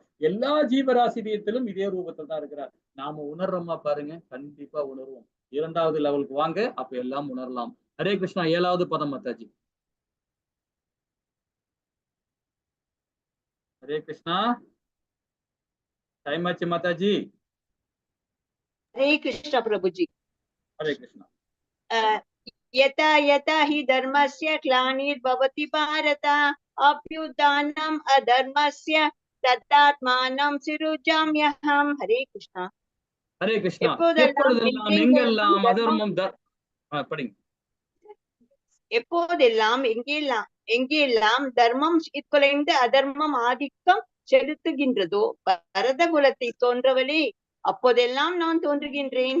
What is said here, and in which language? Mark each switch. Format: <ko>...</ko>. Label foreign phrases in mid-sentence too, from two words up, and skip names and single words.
<ta>எல்லா ஜீவராசி இதயத்திலும் இதே ரூபத்தில் தான் இருக்கிறார். நாம உணர்றோமா பாருங்க? கண்டிப்பா உணர்வோம். 2வது லெவலுக்கு வாங்க, அப்ப எல்லாம் உணரலாம். ஹரே கிருஷ்ணா. 7வது பதம் மாதாஜி. ஹரே கிருஷ்ணா. டைம் ஆச்சு மாதாஜி.</ta> <hi>हरे कृष्ण प्रभुजी।</hi> <ta>ஹரே கிருஷ்ணா.</ta> <sa>यथा यथा हि धर्मस्य ग्लानिर्भवति भारत अभ्युत्थानम् अधर्मस्य तदात्मानं सृजाम्यहम्।</sa> <hi>हरे कृष्णा।</hi> <ta>ஹரே கிருஷ்ணா. எப்பொழுதெல்லாம் எங்கெல்லாம் அதர்மம் படிங்க. எப்போதெல்லாம் எங்கெல்லாம் தர்மம் குலைந்து அதர்மம் ஆதிக்கம் செலுத்துகின்றதோ பரத குலத்தை தோன்றவளே, அப்போதெல்லாம் நான் தோன்றுகின்றேன்.</ta>